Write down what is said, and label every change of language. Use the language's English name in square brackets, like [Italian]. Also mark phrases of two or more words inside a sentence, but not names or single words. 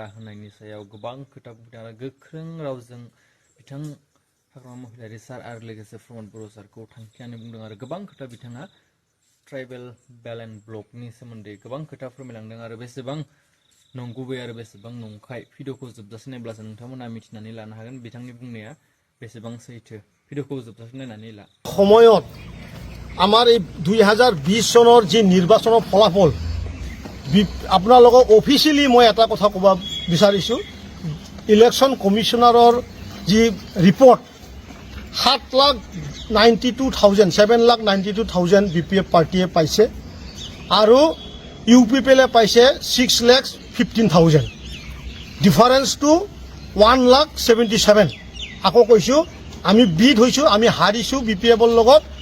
[Bodo] होनायनि सायाव गोबां खोथा बुंदों आरो गोख्रों रावजों बिथां हाग्रामा महिलारि सार आरो लोगोसे प्रमद बर' सारखौ थांखिनानै बुंदों आरो गोबां खोथा बिथाङा [English] tribal balance block [Bodo] सोमोन्दै गोबां खोथा फोरमायलांदों आरो बेसेबां नंगुबै आरो बेसेबां नंखाय भिडिअखौ जोबजासिम नायब्लासो नोंथांमोना मिथिनानै लानो हागोन बिथांनि बुंनाया बेसेबां सैथो भिडिअखौ जोबजासिम नायनानै ला [Assamese] সময়ত আমাৰ এই 2020 চনৰ যি নিৰ্বাচনৰ ফলাফল আপোনালোকক অফিচিয়েলি মই এটা কথা ক'ব বিচাৰিছোঁ [English] election commissioner [Assamese] যি ৰিপৰ্ট 7,92,000 বিপিএফ পাৰ্টিয়ে পাইছে আৰু ইউপিপিএলে পাইছে 6,15,000 ডিফাৰেঞ্চটো 1,77,000 আকৌ কৈছোঁ আমি বিট হৈছোঁ আমি হাৰিছোঁ বিপিএফৰ লগত